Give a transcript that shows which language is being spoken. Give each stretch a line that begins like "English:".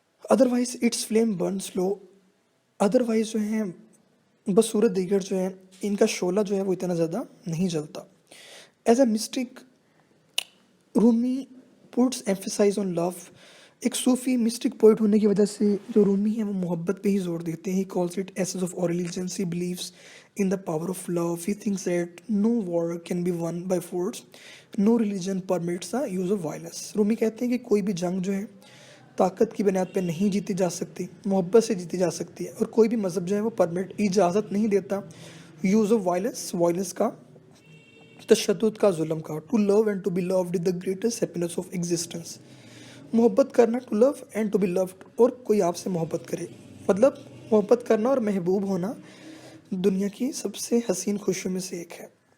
English: Otherwise it's flame burn slow.
Hindi: Otherwise जो है बसूरत दीगर जो है इनका शोला जो है वो इतना ज़्यादा नहीं जलता।
English: As a mystic Rumi puts emphasise on love.
Hindi: एक सूफी मिस्टिक पोइट होने की वजह से जो रूमी है वो मोहब्बत पे ही जोर देते हैं।
English: He calls it essence of all religions. He believes in the power of love. He thinks that no war can be won by force. No religion permits the use of violence.
Hindi: Rumi कहते हैं कि कोई भी जंग जो है ताकत की बुनियाद पे नहीं जीती जा सकती, मोहब्बत से जीती जा सकती है। और कोई भी मज़हब जो है वो परमिट इजाज़त नहीं देता
English: use of violence,
Hindi: वायलेंस का, तशद्दुद का, जुल्म का।
English: To love and to be loved is the greatest happiness of existence.
Hindi: मोहब्बत करना,
English: to love and to be loved,
Hindi: और कोई आपसे मोहब्बत करे, मतलब मोहब्बत करना और महबूब होना दुनिया की सबसे हसीन खुशियों में से एक है।